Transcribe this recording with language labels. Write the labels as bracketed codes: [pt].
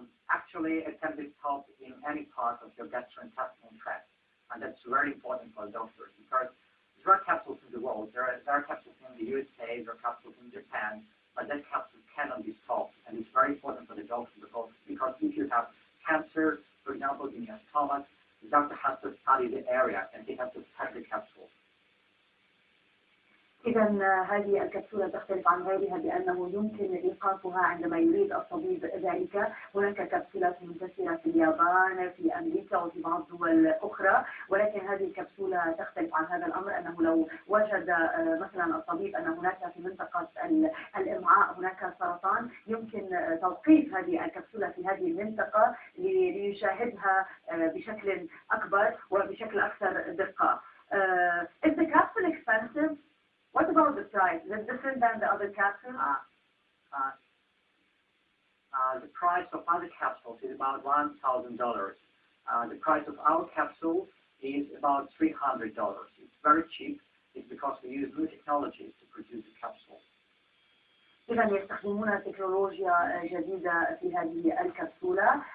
[en] Actually, it can be stopped in any part of your gastrointestinal tract, and that's very important for doctors because there are capsules in the world. There are capsules in the USA, there are capsules in Japan, but that capsule cannot be stopped, and it's very important for the doctor because if you have cancer, for example, in your stomach, the doctor has to study the area and he has to test the capsule. [ar] إذا هذه الكبسولة تختلف عن غيرها بأنه يمكن إيقافها عندما يريد الطبيب ذلك. هناك كبسولات منتشرة في اليابان، في أمريكا وفي بعض الدول أخرى، ولكن هذه الكبسولة تختلف عن هذا الأمر أنه لو وجد مثلا الطبيب أن هناك في منطقة الإمعاء هناك سرطان يمكن توقيف هذه الكبسولة في هذه المنطقة ليشاهدها بشكل أكبر وبشكل أكثر دقة. [en] Is the capsule expensive? What about the price? Is it different than the other capsules? The price of other capsules is about $1,000. The price of our capsule is about $300. It's very cheap. It's because we use new technologies to produce the capsule. [ar] إذا يستخدمون تكنولوجيا جديدة في هذه الكبسولة.